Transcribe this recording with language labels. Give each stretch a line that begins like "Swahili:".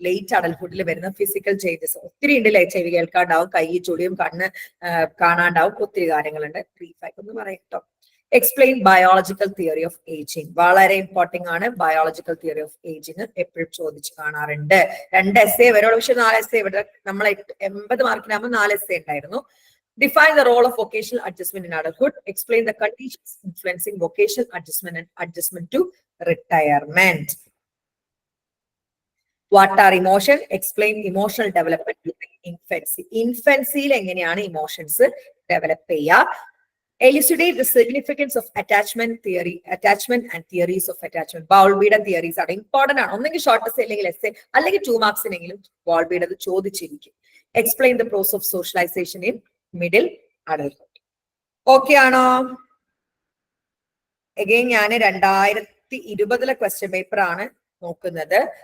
Malayalam: Late അഡൽഹുഡിൽ വരുന്ന physical changes ഒത്തിരി ഉണ്ട്. ചെവി കേൾക്കാണ്ടാവും, കൈ ചൊടിയും, കണ്ണ് കാണാണ്ടാവും, ഒത്തിരി കാര്യങ്ങളുണ്ട്. ബ്രീഫായിട്ട് ഒന്ന് പറയാം കേട്ടോ.
English: Explain biological theory of ageing.
Malayalam: വളരെ ഇമ്പോർട്ടന്റ് ആണ് ബയോളജിക്കൽ തിയറി ഓഫ് ഏജിങ്, എപ്പോഴും ചോദിച്ചു കാണാറുണ്ട്. 2 എസ്സേ വരുള്ളൂ, പക്ഷെ 4 എസ്സേ ഇവിടെ നമ്മൾ 80 മാർക്കിനാകുമ്പോൾ 4 എസ്സേ ഉണ്ടായിരുന്നു.
English: Define the role of vocational adjustment in adulthood. Explain the conditions influencing vocational adjustment and adjustment to retirement. What are emotion? Explain emotional development during infancy.
Malayalam: Infancy-യിൽ എങ്ങനെയാണ് emotions develop ചെയ്യുക?
English: Elucidate the significance of attachment theory, attachment and theories of attachment.
Malayalam: ബോൾബിയുടെ theories ആണ്, important ആണ്. ഒന്നെങ്കിൽ short essay അല്ലെങ്കിൽ essay, അല്ലെങ്കിൽ 2 മാർക്സിനെങ്കിലും ബോൾബിയുടെ ചോദിച്ചിരിക്കും.
English: Explain the process of socialization in middle adulthood.
Malayalam: Okay ആണോ? Again ഞാൻ 2020 question paper ആണ് നോക്കുന്നത്.